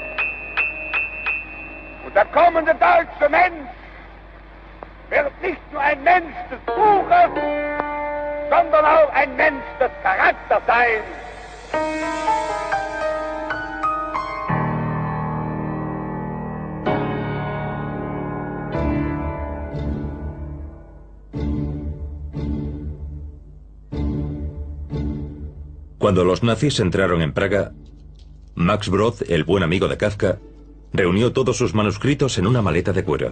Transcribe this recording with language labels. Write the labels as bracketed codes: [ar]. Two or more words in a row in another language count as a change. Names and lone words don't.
[de] Und der kommende deutsche Mensch wird nicht nur ein Mensch des Buches, sondern auch ein Mensch des Charakters sein. [es] Cuando los nazis entraron en Praga, Max Brod, el buen amigo de Kafka, reunió todos sus manuscritos en una maleta de cuero.